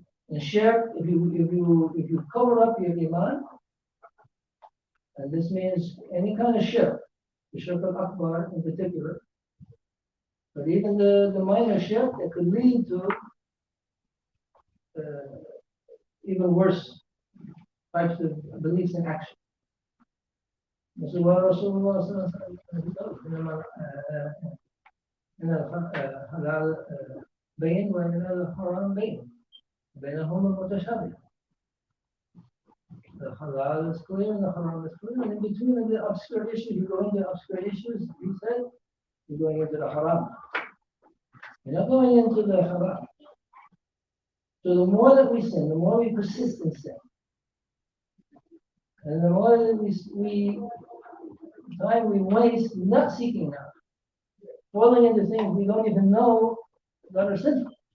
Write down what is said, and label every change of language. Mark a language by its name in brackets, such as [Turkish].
[English] And shirk, if you cover up your iman, and this means any kind of shirk, the shirk al-akbar in particular, but even the minor shirk that could lead to even worse types of beliefs and actions. This is what Rasulullah does. [Arabic] إن الحلال بين وإن الحرام بين بينهما متشابه. [English] The halal is clear and the haram is clear, and in between the obscure issues, you go into obscure issues. He said, you're going into the haram. You're not going into the haram. So the more that we sin, the more we persist in sin, and the more that we waste not seeking out, falling into things we don't even know that are sinful.